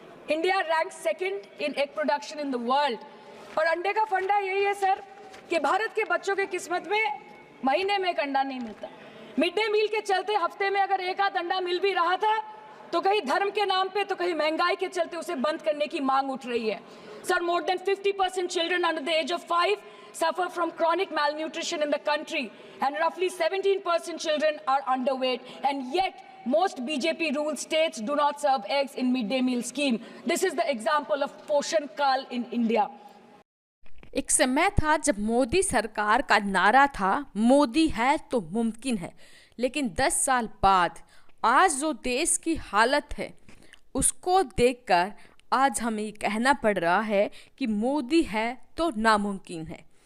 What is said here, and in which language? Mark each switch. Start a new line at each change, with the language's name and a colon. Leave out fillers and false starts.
English: India rank 2nd in egg production in the world.
Hindi: और अंडे का फंडा यही है सर कि भारत के बच्चों के किस्मत में महीने में एक अंडा नहीं मिलता। मिड डे मील के चलते हफ्ते में अगर एक आध अंडा मिल भी रहा था तो कहीं धर्म के नाम पे तो कहीं महंगाई के चलते उसे बंद करने की मांग उठ रही है।
English: Sir, more than 50% children under the age of 5 suffer from chronic malnutrition in the country and roughly 17% children are underweight, and yet most BJP ruled states do not serve eggs in mid-day meal scheme. This is the example of Poshan Kal in India.
Hindi: एक समय था जब मोदी सरकार का नारा था मोदी है तो मुमकिन है, लेकिन 10 साल बाद आज जो देश की हालत है उसको देखकर आज हमें ये कहना पड़ रहा है कि मोदी है तो नामुमकिन है।